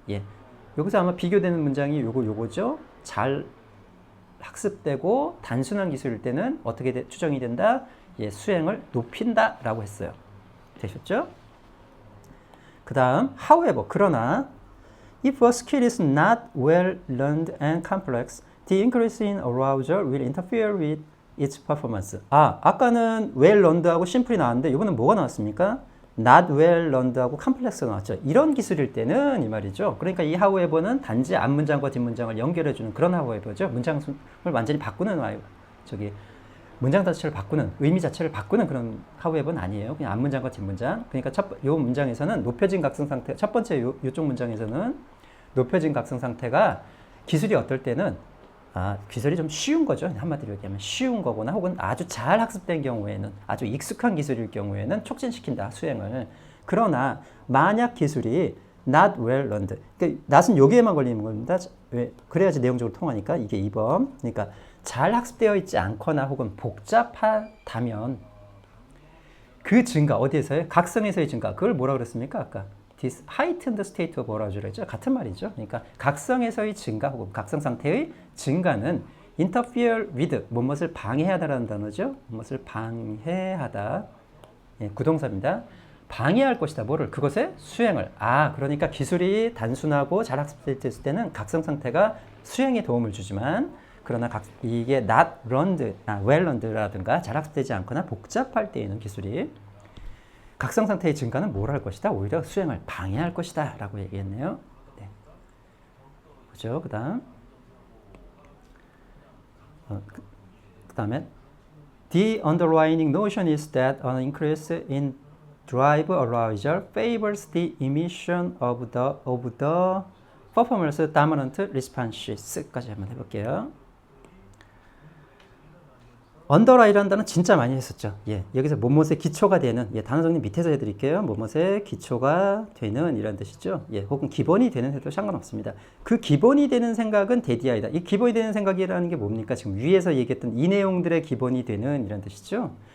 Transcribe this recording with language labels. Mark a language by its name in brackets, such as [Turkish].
[Korean] 예, 여기서 아마 비교되는 문장이 요거죠. 잘 학습되고 단순한 기술일 때는 어떻게 추정이 된다? 예, 수행을 높인다라고 했어요. 되셨죠? 그 다음 [English] however [Korean] 그러나 [English] if a skill is not well learned and complex, the increase in arousal will interfere with its performance. [Korean] 아까는 [English] well learned [Korean] 하고 simple이 나왔는데 이번엔 뭐가 나왔습니까? [English] not well learned [Korean] 하고 complex가 나왔죠. 이런 기술일 때는 이 말이죠. 그러니까 이 however는 단지 앞문장과 뒷문장을 연결해주는 그런 however죠. 문장을 완전히 바꾸는 문장 자체를 바꾸는, 의미 자체를 바꾸는 그런 however는 아니에요. 그냥 앞문장과 뒷문장. 그러니까 요 문장에서는 높여진 각성 상태, 첫 번째 요쪽 문장에서는 높여진 각성 상태가 기술이 어떨 때는 기술이 좀 쉬운 거죠. 한마디로 얘기하면 쉬운 거거나 혹은 아주 잘 학습된 경우에는 아주 익숙한 기술일 경우에는 촉진시킨다, 수행을. 그러나 만약 기술이 [English] not well learned, [Korean] 그러니까 not은 여기에만 걸리는 겁니다. 왜? 그래야지 내용적으로 통하니까 이게 2번. 그러니까 잘 학습되어 있지 않거나 혹은 복잡하다면 그 증가 어디에서요? 각성에서의 증가. 그걸 뭐라 그랬습니까? 아까 [English] this heightened state of arousal [Korean] 같은 말이죠. 그러니까 각성에서의 증가 혹은 각성 상태의 증가는 [English] interfere with [Korean] 무엇을 방해하다라는 단어죠. 무엇을 방해하다. 예, 구동사입니다. 방해할 것이다. 뭐를? 그것의 수행을. 그러니까 기술이 단순하고 잘 학습됐을 때는 각성 상태가 수행에 도움을 주지만 그러나 이게 [English] not learned, well learned [Korean] 라든가 잘 학습되지 않거나 복잡할 때에는 기술이 각성 상태의 증가는 뭘 할 것이다? 오히려 수행을 방해할 것이다 라고 얘기했네요. 네. 그죠? 그 다음에 [English] The underlying notion is that an increase in drive arousal favors the emission of the performance dominant responses [Korean] 까지 한번 해볼게요. 언더라이라는 단어 진짜 많이 했었죠. 예, 여기서 뭐뭇의 기초가 되는, 단어 정리 밑에서 해드릴게요. 뭐뭇의 기초가 되는 이란 뜻이죠. 예, 혹은 기본이 되는 해도 상관없습니다. 그 기본이 되는 생각은 데디아이다. 이 기본이 되는 생각이라는 게 뭡니까? 지금 위에서 얘기했던 이 내용들의 기본이 되는 이란 뜻이죠.